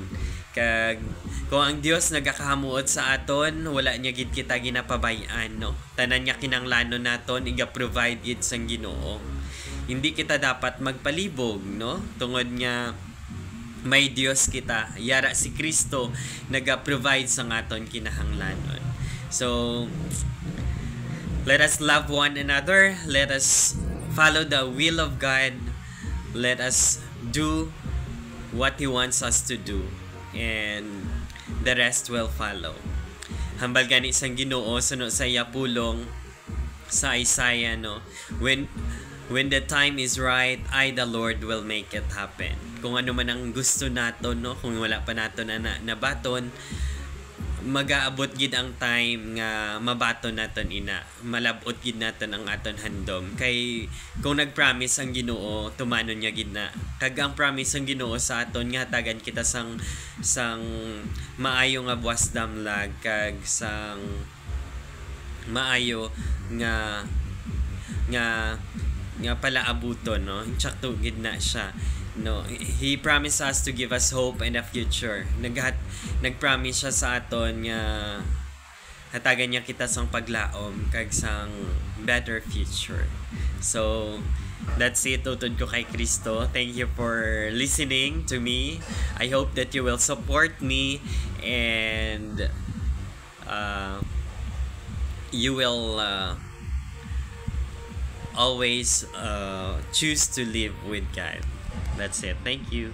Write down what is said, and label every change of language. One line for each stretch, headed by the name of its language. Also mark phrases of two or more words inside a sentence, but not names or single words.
Hiligaynon: Kag kung ang Dios nagakahamuot sa aton, wala niya gid kita ginapabay-an, no? Tanan niya kinanglanon naton, iga-provide gid sang Ginoo. Hindi kita dapat magpalibog, no? Tungod nga may Dios kita, yara si Kristo naga-provide sang aton kinahanglanon.
English: So let us love one another, let us follow the will of God, let us do what He wants us to do, and the rest will follow.
Hiligaynon: Hambal gani sang Ginoo suno sa iya pulong sa Isaiah, no?
English: When the time is right, I the Lord will make it happen.
Hiligaynon: Kung ano man ang gusto naton, no? Kung wala pa naton na nabaton, mag-aabot gid ang time nga mabaton naton ina, malabot gid naton ang aton handom. Kay kung nagpromise ang Ginoo, tumanon niya gid na. Kag ang promise ang Ginoo sa aton nga hatagan kita sang maayo nga buwas damlag, kag sang maayo nga palaabuton, no? Insakto gid na siya. No,
English: He promised us to give us hope and a future.
Hiligaynon: Nagpromise siya sa aton nga hatagan niya kita sang paglaom kag sang
English: better future. So that's it,
Hiligaynon: utod ko kay Kristo.
English: Thank you for listening to me. I hope that you will support me and you will always choose to live with God. That's it. Thank you.